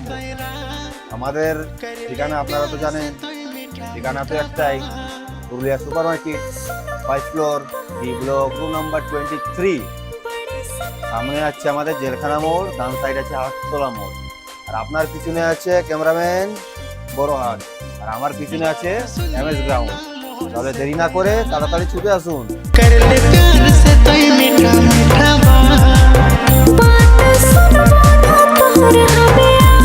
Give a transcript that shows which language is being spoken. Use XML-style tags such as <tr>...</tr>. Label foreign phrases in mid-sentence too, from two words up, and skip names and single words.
<bn>আমাদের ঠিকানা আপনারা তো জানেন, ঠিকানা তো একটাই, পুরুলিয়া সুপার মার্কেট, 5 ফ্লোর,</bn> <en>B block, room number</en> <bn>23। সামনে আছে আমাদের জেলখানা মোড়, ডান সাইড আছে হাটতলা মোড়, আর আপনার পিছনে আছে ক্যামেরাম্যান বড়হাট, আর আমার পিছনে আছে এমএস গ্রাউন্ড। তাহলে দেরি না করে তাড়াতাড়ি ছুটে আসুন।</bn> <hi>कर ले प्यार से तो मीठा मीठा बात।</hi>